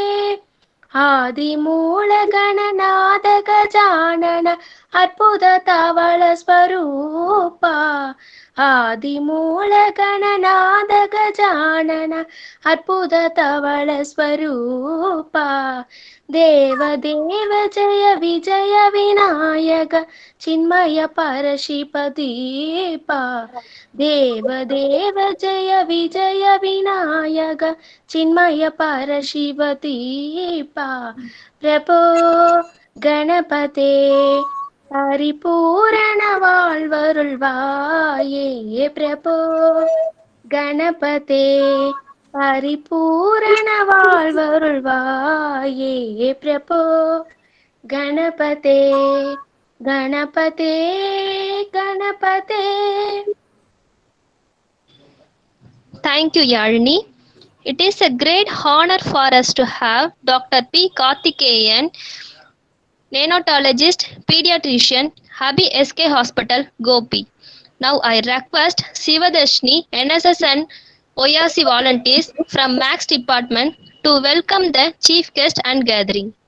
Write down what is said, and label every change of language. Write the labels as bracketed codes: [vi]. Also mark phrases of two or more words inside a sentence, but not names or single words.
[ta] ஆதிமூல கணநாத கஜானன அற்புத தவள ஸ்வரூபா ஆதிமூல கணநாத கஜானன அற்புத தவள ஸ்வரூபா தேவ தேவ ஜய விஜய விநாயக சின்மய பரசிபதீப தேவ தேவ ஜய விஜய விநாயக சின்மய பரசிவதீப பிரபோ கணபதே பரிபூரண வாழ்வருள்வாயே பிரபோ கணபதே பரிபூரண வாழ்வருள்வாயே பிரபோ கணபதே கணபதே கணபதே. [en] Thank you, Yarni. It is a great honor for us to have Dr. P. Karthikeyan, neonatologist, pediatrician, Habi SK Hospital, Gopi. Now I request Sivadashni, NSS and OYAC volunteers from Max department to welcome the chief guest and gathering.